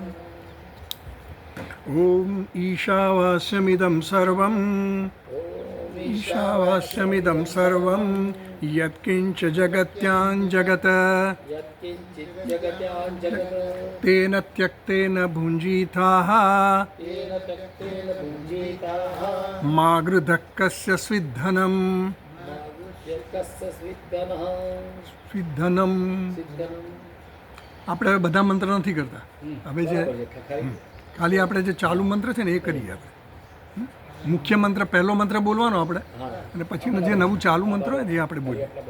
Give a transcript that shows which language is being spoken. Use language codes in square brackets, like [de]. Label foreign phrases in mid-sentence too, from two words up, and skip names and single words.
[sa] ॐ ईशावास्यमिदं सर्वं यत्किञ्च जगत्यां जगत् तेन त्यक्तेन भुञ्जीताः मा गृधः कस्य स्विद्धनम्। [gu] આપણે હવે બધા મંત્ર નથી કરતા, હવે જે ખાલી આપણે જે ચાલુ મંત્ર છે ને એ કરીએ. આપણે મુખ્ય મંત્ર પહેલો મંત્ર બોલવાનો આપણે, અને પછીનું જે નવું ચાલુ મંત્ર હોય ને એ આપણે બોલીએ.